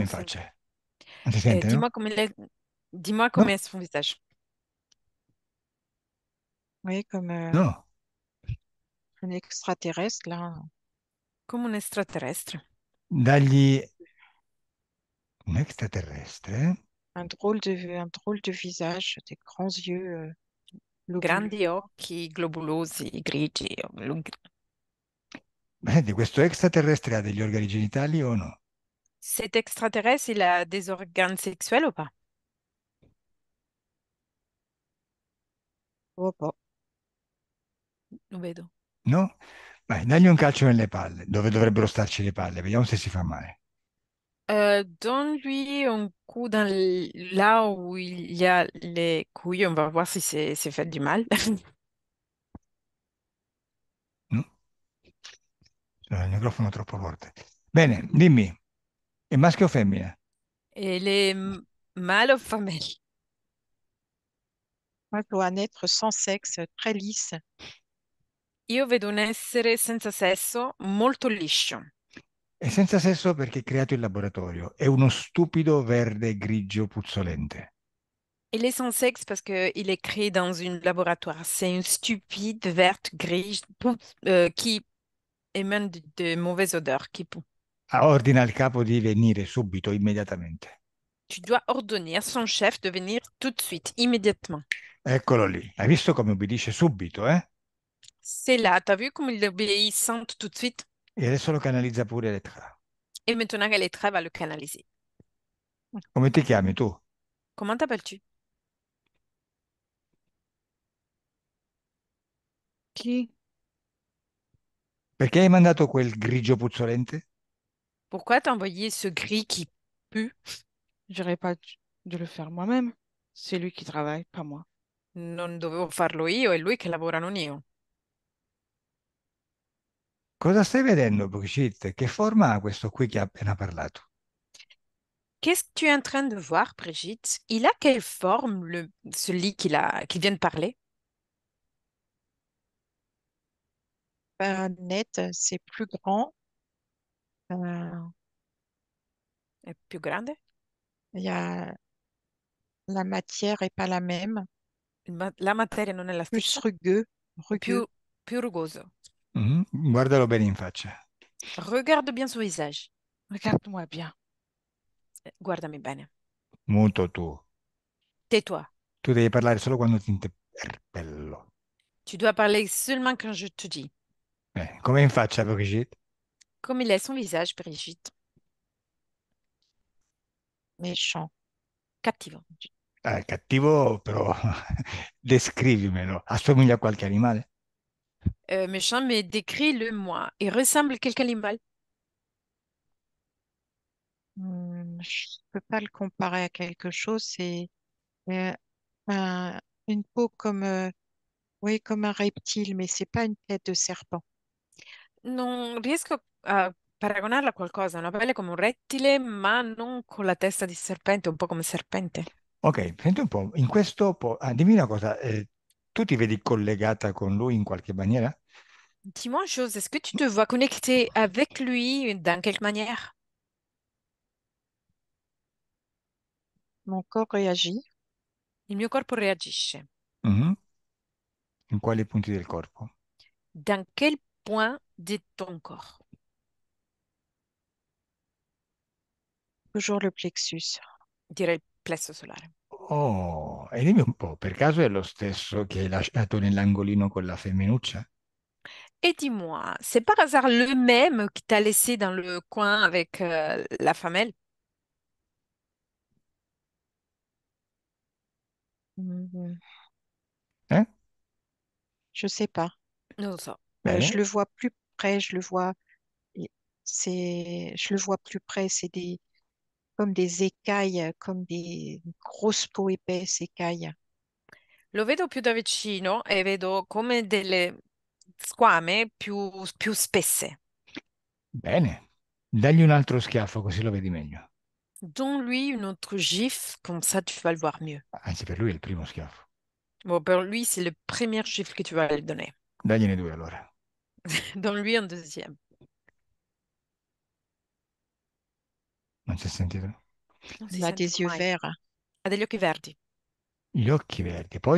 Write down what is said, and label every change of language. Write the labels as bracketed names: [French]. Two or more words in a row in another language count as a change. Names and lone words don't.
[French] Merci. [Italian] faccia. Non si sente, no? [French] Dis-moi comment dis-moi [Italian] No? [French] comment est son visage. Oui, comme [Italian] No. [French] un extraterrestre, là. [Italian] Come un extraterrestre. Dagli un extraterrestre? [French] Un drôle de visage, des grands yeux globuleux. [Italian] Grandi occhi globulosi, grigi. Senti, questo extraterrestre ha degli organi genitali o no? [French] Cet extraterrestre, il a des organes sexuels ou pas? Oh, oh. [Italian] Lo vedo. No? Vai, dagli un calcio nelle palle, dove dovrebbero starci le palle, vediamo se si fa male. [French] Donne-lui un coup là où il y a les couilles. On va voir si c'est fait du mal. [Italian] No? Il microfono troppo forte. Bene, dimmi, è maschio o femmina? [French] Et les mâles ou femelles? Moi, je dois naître sans sexe, très lisse. [Italian] Io vedo un essere senza sesso molto liscio. È senza sesso perché è creato in laboratorio, è uno stupido verde grigio puzzolente. [French] Il est sans sexe parce qu'il est créé dans un laboratoire. C'est une stupide verte grise qui émane de mauvaises odeurs, qui pue. [Italian] Ah, ordina al capo di venire subito, immediatamente. [French] Tu dois ordonner à son chef de venir tout de suite, immédiatement. [Italian] Eccolo lì. Hai visto come obbedisce subito, eh? [French] C'est là, t'as vu comme il est obéissante tout de suite? [Italian] E adesso lo canalizza pure Elettra. [French] Et maintenant qu'elle est très, va le canaliser. [Italian] Come ti chiami tu? [French] Comment t'appelles-tu? Qui? [Italian] Perché hai mandato quel grigio puzzolente? [French] Pourquoi t'as envoyé ce gris qui pue? J'aurais pas dû le faire moi-même. C'est lui qui travaille, pas moi. [Italian] Non dovevo farlo io, è lui che lavora, non io. Cosa stai vedendo, Brigitte? Che forma ha questo qui che ha appena parlato? [French] Qu'est-ce que tu es en train de voir, Brigitte? Il a quelle forme, celui qui vient de parler? Net, c'est plus grand. [Italian] È più grande? [French] Il y a, la matière est pas la même. [Italian] La materia non è la [French] Plus [Italian] stessa? [French] rugueux. [Italian] Più rugoso. Guardalo bene in faccia. [French] Regarde bien son visage. Regarde-moi bien. [Italian] Guardami bene. Muto tu. [French] Tais-toi. [Italian] Tu devi parlare solo quando ti interpello. [French] Tu dois parler seulement quand je te dis. [Italian] Come in faccia, Brigitte? [French] Comme il est son visage, Brigitte. Méchant. [Italian] Cattivo. Cattivo, però descrivimelo. Assomiglia a qualche animale? [French] Méchant, mais décris-le-moi. Il ressemble à quel animal? Je peux pas le comparer à quelque chose. C'est euh, une peau comme, oui, comme un reptile, mais c'est pas une tête de serpent. [Italian] Non riesco a paragonarla a qualcosa, una pelle come un rettile, ma non con la testa di serpente, un po' come serpente. Ok, senti un po', in questo dimmi una cosa, tu ti vedi collegata con lui in qualche maniera? [French] Dis-moi une chose, est-ce que tu te vois connecté avec lui dans quelque manière? Mon corps réagit. [Italian] Il mio corpo reagisce. Mhm. In quali punti del corpo? [French] Dans quel point de ton corps? Toujours le plexus. [Italian] Direi il plesso solare. Oh, e dimmi un po', per caso è lo stesso che hai lasciato nell'angolino con la femminuccia? [French] Et dis-moi, c'est par hasard le même qui t'a laissé dans le coin avec la femelle? Mhm. Eh? Je sais pas. [Italian] Non lo so. [French] Je [Italian] Bene, [French] le vois plus près, et je le vois plus près, c'est comme des écailles, comme des grosses peaux épaisses écailles. [Italian] Lo vedo più da vicino e vedo come delle squame più spesse. bene. Dagli un altro schiaffo così lo vedi meglio. [French] Donne-lui une autre gifle, comme ça tu vas le voir mieux. [Italian] Anzi, per lui è il primo schiaffo. [French] Bon, pour lui, c'est le premier gifle que tu vas lui donner. [Italian] Dagliene due allora. [French] Donne-lui un deuxième. [Italian] Non si è sentito? Non si [French] Il a [Italian] sentono [French] des yeux [Italian] mai. [French] verts, [Italian] Ha degli occhi verdi. Gli occhi verdi. Poi?